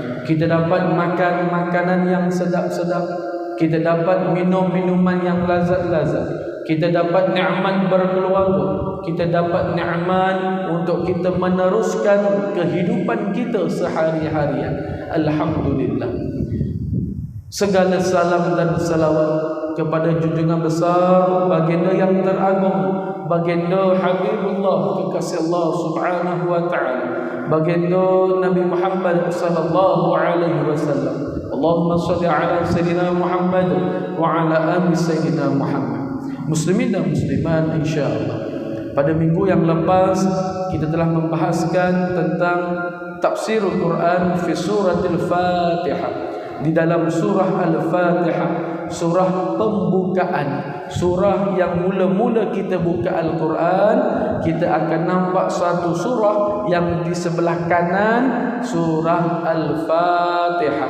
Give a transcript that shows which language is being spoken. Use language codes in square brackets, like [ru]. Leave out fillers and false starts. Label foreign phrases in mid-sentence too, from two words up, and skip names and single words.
[ms] Kita dapat makan makanan yang sedap-sedap, kita dapat minum minuman yang lazat-lazat, kita dapat nikmat berkeluarga, kita dapat nikmat untuk kita meneruskan kehidupan kita sehari-harian. Alhamdulillah. Segala salam dan salawat kepada junjungan besar baginda yang teragung, baginda Habibullah, kekasih Allah [ar] سبحانه وتعالى, [ms] baginda Nabi Muhammad [ar] صلى الله عليه وسلم. اللهم صل على سيدنا محمد وعلى آل سيدنا محمد. [ms] Muslimin dan muslimat insyaallah. Pada minggu yang lepas kita telah membahaskan tentang [ar] تفسير القرآن في سورة الفاتحة. [ms] Di dalam surah Al-Fatihah, surah pembukaan, surah yang mula-mula kita buka Al-Quran, kita akan nampak satu surah yang di sebelah kanan, surah Al-Fatihah.